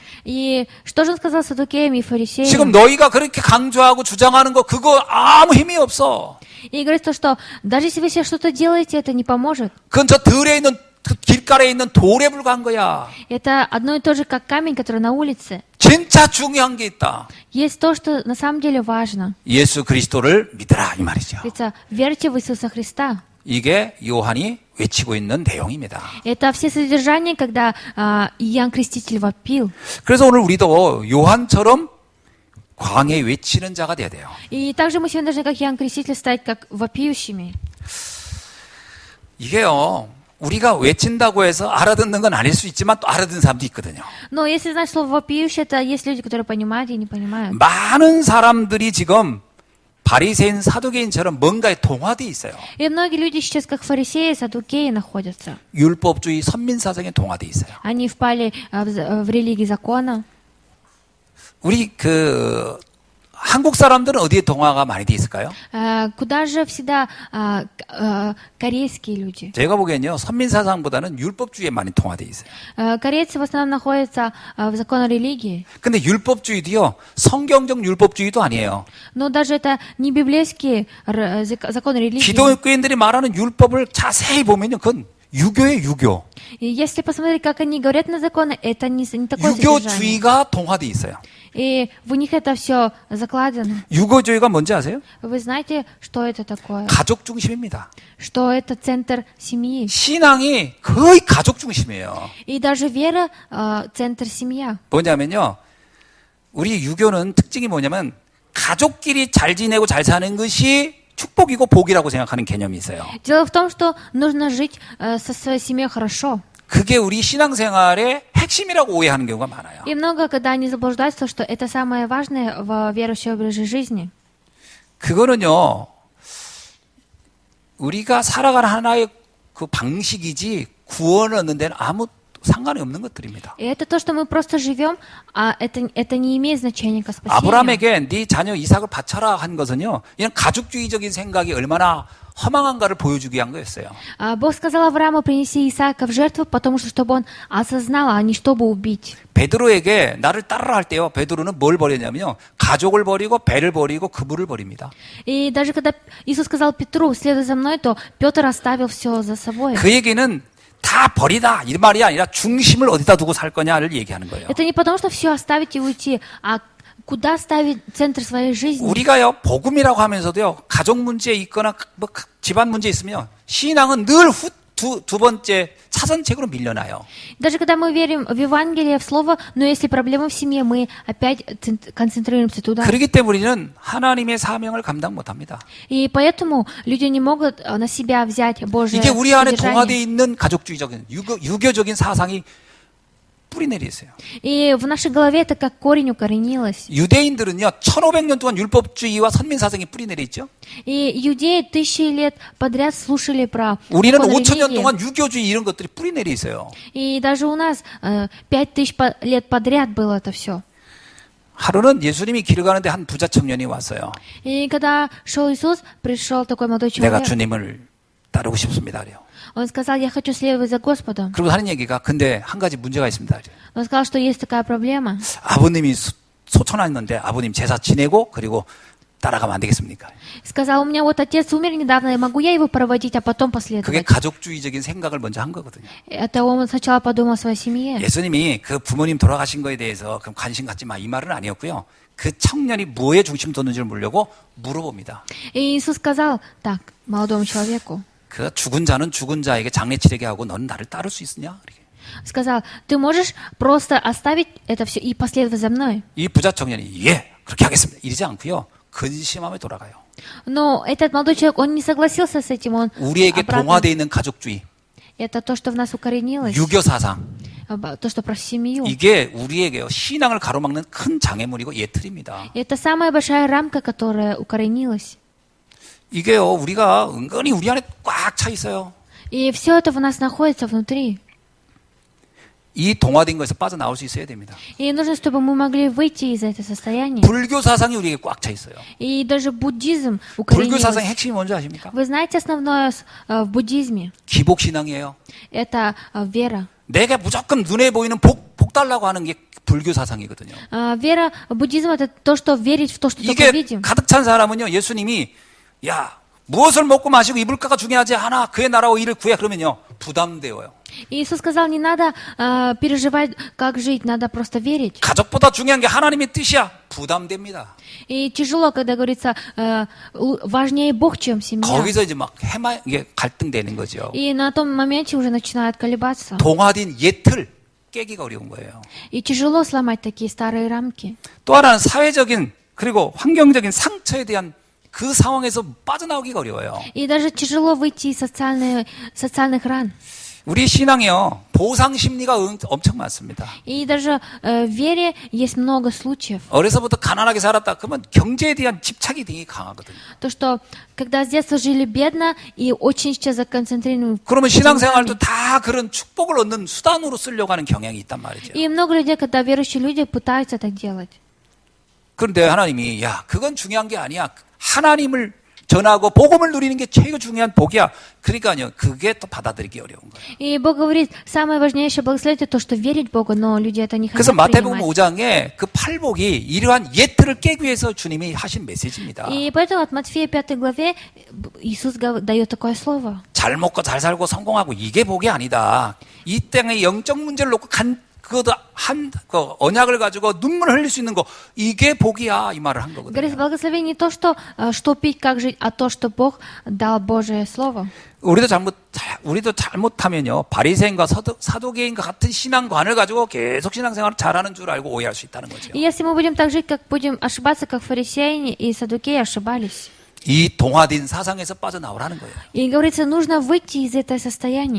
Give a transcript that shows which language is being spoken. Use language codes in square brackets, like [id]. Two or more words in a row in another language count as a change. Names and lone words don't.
[ru] И что же он сказал саддукеям и фарисеям? [ko] 지금 너희가 그렇게 강조하고 주장하는 거 그거 아무 힘이 없어. [ru] И говорит то, что даже если вы себе что-то делаете, это не поможет. [ko] 그건 저 들에 있는 그 길가에 있는 돌에 불과한 거야. [ru] Это одно и то же, как камень, который на улице. [ko] 진짜 중요한 게 있다. [ru] Есть то, что на самом деле важно. [ko] 예수 그리스도를 믿으라 이 말이죠. [ru] Говорится, верьте в Иисуса Христа. [ko] 이게 요한이 외치고 있는 내용입니다. [ru] Это все содержание, когда Иоанн Креститель вопил. [ko] 그래서 오늘 우리도 요한처럼 광야에 외치는 자가 돼야 돼요. [ru] И также мы сегодня должны, как Иоанн Креститель, стать как вопиющими. [ko] 이게요. 우리가 외친다고 해서 알아듣는 건 아닐 수 있지만 또 알아듣는 사람도 있거든요. [ru] Но если знать слово вопиющий, это есть люди, которые понимают и не понимают. [ko] 많은 사람들이 지금 바리새인 사두개인처럼 뭔가에 동화돼 있어요. [ru] И многие люди сейчас, как фарисеи, саддукеи, находятся. [ko] 율법주의 선민사상에 동화돼 있어요. [ru] Они впали в религии закона. [ko] 우리 한국 사람들은 어디에 동화가 많이 돼 있을까요? [ru] Куда же всегда корейские люди? [ko] 제가 보기엔요, 선민사상보다는 율법주의에 많이 동화돼 있어요. [ru] Корейцы в основном находятся в законах религии. [ko] 근데 율법주의도요, 성경적 율법주의도 아니에요. [ru] Но даже это не библейские законы религии. [ko] 기독교인들이 말하는 율법을 자세히 보면요, 그건 유교예요, 유교. [ru] И если посмотреть, как они говорят на законы, это не такое содержание. [ko] 유교주의가 동화돼 있어요. [ru] И в них это все закладено. [ko] 유교주의가 뭔지 아세요? [ru] Вы знаете, что это такое? [ko] 가족 중심입니다. [ru] Что это центр семьи. [ko] 신앙이 거의 가족 중심이에요. [ru] И даже вера центр семья. [ko] 뭐냐면요, 우리 유교는 특징이 뭐냐면 가족끼리 잘 지내고 잘 사는 것이 축복이고 복이라고 생각하는 개념이 있어요. [ru] Дело в том, что нужно жить со своей семьей хорошо. [ko] 그게 우리 신앙생활의 핵심이라고 오해하는 경우가 많아요. [ru] И много, когда они заблуждаются, что это самое важное в верующей образе жизни. [ko] 그거는요, 우리가 살아가는 하나의 그 방식이지 구원을 얻는 데는 아무 상관이 없는 것들입니다. [ru] И это то, что мы просто живем, а это не имеет значения к спасению. [ko] 아브라함에게 네 자녀 이삭을 바쳐라 한 것은요, 이런 가족주의적인 생각이 얼마나 허망한가를 보여주기 위한 거였어요. [ru] Бог сказал Аврааму принеси Исаака в жертву, потому что чтобы он осознал, а не чтобы убить. [ko] 베드로에게 나를 따르라 할 때요, 베드로는 뭘 버렸냐면요, 가족을 버리고 배를 버리고 그물을 버립니다. [ru] И даже когда Иисус сказал Петру, следуй за мной, то Петр оставил все за собой. [ko] 그 얘기는 다 버리다 이 말이 아니라 중심을 어디다 두고 살 거냐를 얘기하는 거예요. [ru] Это не потому, что все оставить и уйти, а куда ставить центр своей жизни. [ko] 우리가요, 복음이라고 하면서도요, 가족 문제 있거나 뭐 집안 문제 있으면 신앙은 늘 두 번째 차선책으로 밀려나요. [ru] Даже когда мы верим в Евангелие, в Слово, но если проблемы в семье, мы опять концентрируемся туда. [ko] 그렇기 때문에 우리는 하나님의 사명을 감당 못합니다. [ru] И поэтому люди не могут на себя взять Божие [ko] 이게 우리 안에 동화되어 [ru] содержание. [ko] 있는 가족주의적인 유교적인 사상이 뿌리 내려 있어요. [ru] И в нашей голове это как корень укоренилось. [ko] 유대인들은요, 1500년 동안 율법주의와 선민사상이 뿌리 내려 있죠. [ru] И иудеи 1000 лет подряд слушали про [ko] 우리는 [ru] законы [ko] 5000년 [ru] религии. [ko] 동안 유교주의 이런 것들이 뿌리 내려 있어요. [ru] И даже у нас 5000 лет подряд было это все. [ko] 하루는 예수님이 길을 가는데 한 부자 청년이 왔어요. [ru] И когда шел Иисус, пришел такой молодой [ko] 내가 [ru] человек. [ko] 주님을 따르고 싶습니다. 그래요. [ru] Он сказал, я хочу следовать за Господом. [ko] 그리고 하는 얘기가 근데 한 가지 문제가 있습니다. 그래요. [ru] Он сказал, что есть такая проблема. [ko] 아버님이 소천하였는데 아버님 제사 지내고 그리고 따라가면 안 되겠습니까? [ru] Сказал, у меня вот отец умер недавно, и могу я его проводить, а потом [ko] 그게 [ru] последовать? [ko] 가족주의적인 생각을 먼저 한 거거든요. [ru] Это он сначала подумал о своей семье. [ko] 예수님이 그 부모님 돌아가신 거에 대해서 그럼 관심 갖지 마 이 말은 아니었고요. 그 청년이 뭐에 중심 뒀는지를 물려고 물어봅니다. [ru] И Иисус сказал так молодому человеку. [ko] 그 죽은 자는 죽은 자에게 장례 치르게 하고 너는 나를 따를 수 있느냐? 이렇게. [ru] Сказал, ты можешь просто оставить это все и последовать за мной? [ko] 이 부자 청년이 예 그렇게 하겠습니다. 이러지 않고요. 근심함에 돌아가요. [ru] Но этот молодой человек, он не согласился с этим, он [ko] 우리에게 [ru] обратно. [ko] 동화되어 있는 가족주의, [ru] Это то, что в нас укоренилось, [ko] 유교 사상 [ru] то, что про семью. [ko] 이게 우리에게요 신앙을 가로막는 큰 장애물이고 예틀입니다. [ru] Это самая большая рамка, которая укоренилась. [ko] 이게요 우리가 은근히 우리 안에 꽉 차 있어요. [ru] И все это в нас находится внутри. [ko] 이 동화된 거에서 빠져나올 수 있어야 됩니다. [ru] И нужно, чтобы мы могли выйти из этого состояния. [ko] 불교 사상이 우리에게 꽉 차 있어요. [ru] И даже буддизм [ko] 불교 사상의 [ru] укоренилось. [ko] 핵심이 뭔지 아십니까? [ru] Вы знаете основное в буддизме? [ko] 기복신앙이에요. [ru] Это вера. [ko] 내가 무조건 눈에 보이는 복 달라고 하는 게 불교 사상이거든요. [ru] Вера, буддизм это то, что верить в то, что только [ko] 이게 [ru] видим. [ko] 가득 찬 사람은요 예수님이 야 무엇을 먹고 마시고 입을까가 중요하지 않아 그의 나라와 일을 구해 그러면요 부담되어요. [ru] Иисус сказал, не надо переживать, как жить, надо просто верить. [ko] 가족보다 중요한 게 하나님의 뜻이야 부담됩니다. [ru] И тяжело, когда говорится, важнее Бог, чем семья. [ko] 거기서 이제 막 이게 갈등되는 거죠. [ru] И на том моменте уже начинают колебаться. [ko] 동화된 옛틀 깨기가 어려운 거예요. [ru] И тяжело сломать такие старые рамки. [ko] 또 하나는 사회적인 그리고 환경적인 상처에 대한 그 상황에서 빠져나오기가 어려워요. [ru] И даже тяжело выйти из социальных ран. [ko] 우리 신앙이요, 보상 심리가 엄청 많습니다. [ru] И даже в вере есть много случаев. [ko] 어려서부터 가난하게 살았다. 그러면 경제에 대한 집착이 되게 강하거든요. [ru] То, что когда с детства жили бедно и очень сейчас законцентрированы [ko] 그러면 신앙생활도 [ru] деньгами. [ko] 다 그런 축복을 얻는 수단으로 쓰려고 하는 경향이 있단 말이죠. [ru] И много людей, когда верующие люди пытаются так делать. [ko] 그런데 하나님이 야, 그건 중요한 게 아니야. 하나님을 전하고 복음을 누리는 게 최고 중요한 복이야. 그러니까요, 그게 또 받아들이기 어려운 거예요. [ru] И Бог говорит, самое важнейшее благословение то, что верить Богу, но люди это не [ko] 그래서 [ru] хотят [ko] 마태복음 [ru] принимать. [ko] 5장에 그 팔복이 이러한 예틀을 깨기 위해서 주님이 하신 메시지입니다. [ru] И поэтому от Матфея 5 главе Иисус дает такое слово. [ko] 잘 먹고 잘 살고 성공하고 이게 복이 아니다. 이 땅의 영적 문제를 놓고 그것도 그 언약을 가지고 눈물 흘릴 수 있는 거 이게 복이야 이 말을 한 [ru] Говорит, [ko] 거거든요. [ru] благословение не то, что пить, как жить, а то, что Бог дал Божие Слово. [ko] 우리도 잘못하면요 바리새인과 사두개인과 같은 신앙관을 가지고 계속 신앙생활을 잘하는 줄 알고 오해할 수 있다는 거죠. [ru] И если мы будем так жить, как будем ошибаться, как фарисеи и саддукеи ошибались. [ko] 이 동화된 사상에서 빠져나오라는 거예요. [ru] И говорится, нужно выйти из этого состояния.